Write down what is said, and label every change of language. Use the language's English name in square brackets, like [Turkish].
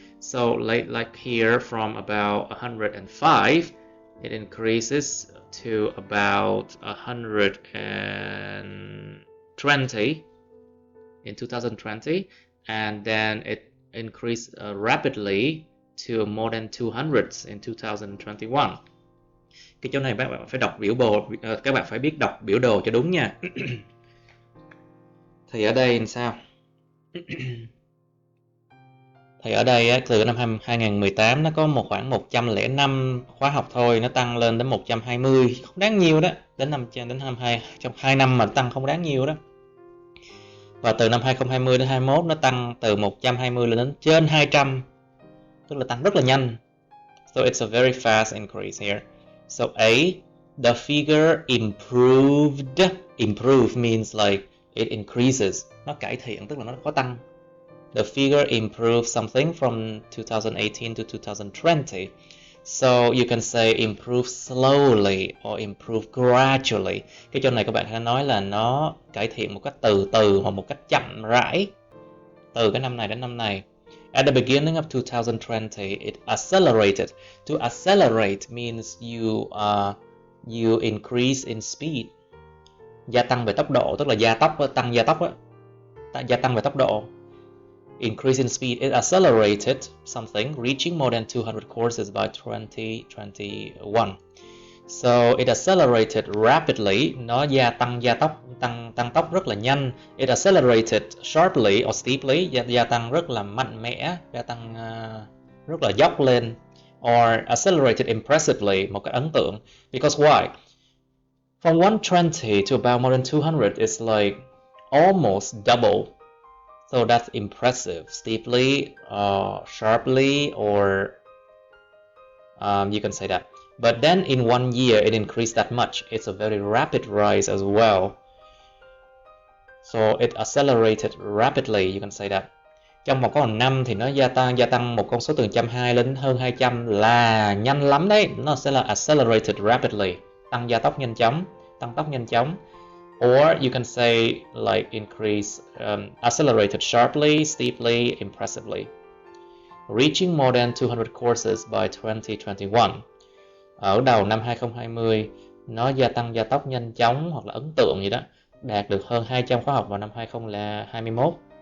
[English] So like here from about 105, it increases to about 120 in 2020, and then it increased rapidly to more than 200 in 2021. [Vietnamese] Cái chỗ này các bạn phải đọc biểu đồ, các bạn phải biết đọc biểu đồ cho đúng nha. Thì ở đây làm sao? Thì ở đây từ năm 2018 nó có khoảng 105 khóa học thôi, nó tăng lên đến 120, không đáng nhiều đó. Đến trong 2 năm mà tăng không đáng nhiều đó. Và từ năm 2020 đến 21 nó tăng từ 120 lên đến trên 200, tức là tăng rất là nhanh. [English] So it's a very fast increase here. So A, the figure improved. Improve means like it increases. [Vietnamese] Nó cải thiện tức là nó có tăng. [English] The figure improved something from 2018 to 2020. So you can say improve slowly or improve gradually. [Vietnamese] Cái chỗ này các bạn có thể nói là nó cải thiện một cách từ từ hoặc một cách chậm rãi từ cái năm này đến năm này. [English] At the beginning of 2020, it accelerated. To accelerate means you increase in speed. [Vietnamese] Gia tăng về tốc độ, tức là tăng gia tốc gia tăng về tốc độ. [English] Increase in speed, it accelerated something, reaching more than 200 courses by 2021. So it accelerated rapidly, [Vietnamese] nó tăng tốc rất là nhanh. [English] It accelerated sharply or steeply, [Vietnamese] gia tăng rất là mạnh mẽ, gia tăng rất là dốc lên. [English] Or accelerated impressively, [Vietnamese] một cái ấn tượng. [English] Because why? From 120 to about more than 200 is like almost double. So that's impressive, steeply, sharply, or you can say that. But then in 1 year, it increased that much. It's a very rapid rise as well. So it accelerated rapidly, you can say that. [Vietnamese] Trong có 1 năm thì nó gia tăng một con số từ 120 lên hơn 200 là nhanh lắm đấy. Nó sẽ là [English] accelerated rapidly, [Vietnamese] tăng tốc nhanh chóng. [English] Or you can say like increase, accelerated sharply, steeply, impressively. Reaching more than 200 courses by 2021. [Vietnamese] Ở đầu năm 2020, nó gia tốc nhanh chóng hoặc là ấn tượng gì đó, đạt được hơn 200 khóa học vào năm 2021.